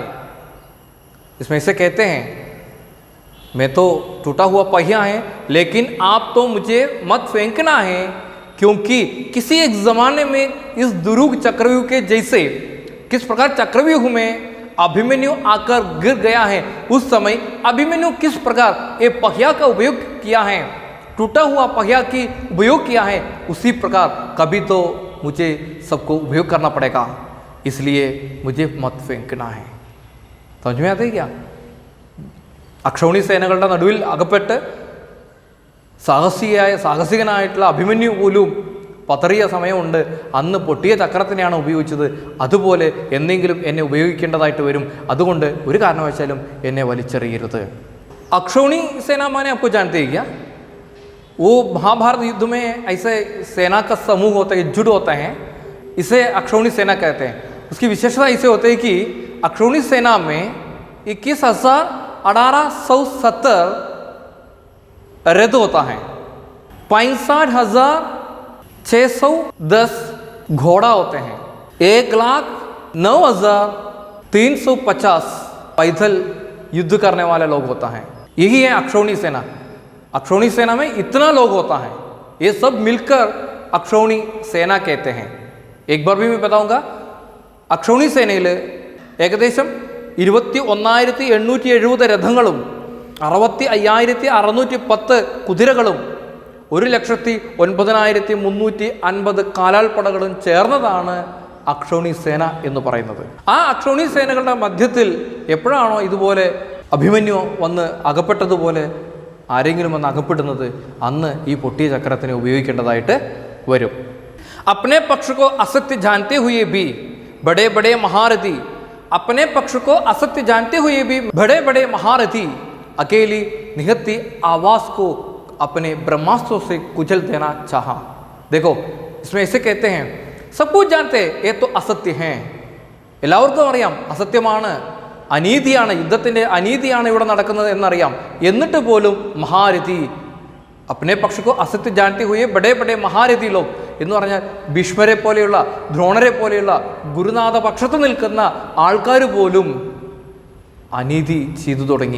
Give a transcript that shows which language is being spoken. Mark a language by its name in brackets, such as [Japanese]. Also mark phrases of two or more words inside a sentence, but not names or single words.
[Hindi] इसमें से कहते हैं मैं तो टूटा हुआ पहिया है, लेकिन आप तो मुझे मत फेंकना है, क्योंकि किसी एक ज़माने में इस दुरूह चक्रव्यूह के जैसे, किस प्रकार चक्रव्यूह में अभिमन्यु आकर गिर गया है, उस समय अभिमन्यु किस प्रकार ये पहिया का उपयोग किया है, टूटा हुआ पहिया की उपयोग किया है, उसी प्रकार कभी तो मुझे सबको उपयोग करना पड़ेगा. इसलिए मुझे मत फेंकना है. समझ में आता है क्या? [Malayalam] അക്ഷൗണി സേനകളുടെ നടുവിൽ അകപ്പെട്ട് സാഹസികനായിട്ടുള്ള അഭിമന്യു പോലും പതറിയ സമയമുണ്ട്. അന്ന് പൊട്ടിയ ചക്രത്തിനെയാണ് ഉപയോഗിച്ചത്. അതുപോലെ എന്തെങ്കിലും എന്നെ ഉപയോഗിക്കേണ്ടതായിട്ട് വരും. അതുകൊണ്ട് ഒരു കാരണവശാലും എന്നെ വലിച്ചെറിയരുത്. [Hindi] अक्षौणी सेना माने आपको जानते हैं क्या? वो महाभारत युद्ध में ऐसे सेना का समूह होता है, जुट होता है, इसे अक्षौणी सेना कहते हैं. उसकी विशेषता ऐसे होते हैं कि अक्षौणी सेना में 21,1870 रथ होता है, 65,610 घोड़ा होते हैं, 1,09,350 पैदल युद्ध करने वाले लोग होता है. यही है अक्षौणी सेना. अक्षौणी सेना में इतना लोग होता है, ये सब मिलकर अक्षौणी सेना कहते हैं. एक बार भी मैं बताऊंगा, [Malayalam] അക്ഷൗണി സേനയിൽ ഏകദേശം 21,870 രഥങ്ങളും 65,610 കുതിരകളും 1,09,350 കാലാൾപ്പടകളും ചേർന്നതാണ് അക്ഷൗണി സേന എന്ന് പറയുന്നത്. ആ അക്ഷൗണി സേനകളുടെ മധ്യത്തിൽ എപ്പോഴാണോ ഇതുപോലെ അഭിമന്യു വന്ന് അകപ്പെട്ടതുപോലെ ആരെങ്കിലും വന്ന് അകപ്പെടുന്നത്, അന്ന് ഈ പൊട്ടിയ ചക്രത്തിനെ ഉപയോഗിക്കേണ്ടതായിട്ട് വരും. [Hindi] अपने पक्ष को असत्य जानते हुए भी बड़े बड़े महारथी, अपने पक्ष को असत्य जानते हुए भी बड़े बड़े महारथी अकेली निहत्ती आवाज को अपने ब्रह्मास्त्रों से कुचल देना चाहा. देखो इसमें ऐसे कहते हैं, सब कुछ जानते ये तो असत्य हैं, [Malayalam] എല്ലാവർക്കും അറിയാം അസത്യമാണ്, അനീതിയാണ്, യുദ്ധത്തിൻ്റെ അനീതിയാണ് ഇവിടെ നടക്കുന്നത് എന്നറിയാം. എന്നിട്ട് പോലും മഹാരഥി [Hindi] अपने पक्ष को असत्य जानते हुए बड़े बड़े महारथी लोग [Malayalam] എന്ന് പറഞ്ഞാൽ ഭീഷ്മരെ പോലെയുള്ള, ദ്രോണരെ പോലെയുള്ള ഗുരുനാഥ പക്ഷത്ത് നിൽക്കുന്ന ആൾക്കാർ പോലും അനീതി ചെയ്തു തുടങ്ങി.